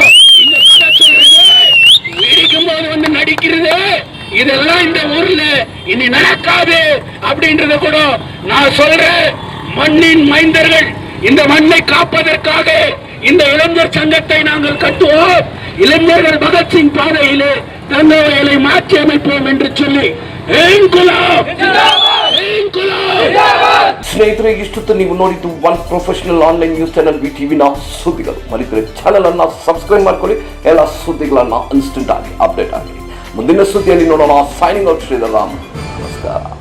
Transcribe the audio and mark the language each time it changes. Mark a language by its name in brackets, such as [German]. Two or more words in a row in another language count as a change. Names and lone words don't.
[Tamil] இந்த கதை சொல்றது இடிக்கும் போது வந்து நடிக்கிறது இதெல்லாம் இந்த ஊர்ல இனி நடக்காது அப்படின்றத கூட நான் சொல்றேன். மண்ணின் மைந்தர்கள் இந்த மண்ணை காப்பதற்காக இந்த இளைஞர் சங்கத்தை நாங்கள் கட்டுவோம். இளைஞர்கள் பகத்சிங் பாதையிலே தங்களை மாற்றி அமைப்போம் என்று சொல்லி [Kannada] ಸ್ನೇಹಿತರೆ, ಇಷ್ಟೊತ್ತು ನೀವು ನೋಡಿದ್ದು [English] one professional online news channel [Kannada] ವಿಟಿವಿನ ಸುದ್ದಿಗಳು. ಮರಿದರೆ ಚಾನೆಲ್ ಅನ್ನ ಸಬ್ಸ್ಕ್ರೈಬ್ ಮಾಡ್ಕೊಳ್ಳಿ. ಎಲ್ಲ ಸುದ್ದಿಗಳನ್ನ ಇನ್ಸ್ಟೆಂಟ್ ಆಗಿ ಅಪ್ಡೇಟ್ ಆಗಿ ಮುಂದಿನ ಸುದ್ದಿಯಲ್ಲಿ ನೋಡೋಣ. [English] signing out, [Kannada] ಶ್ರೀಧರಾಮ್. ನಮಸ್ಕಾರ.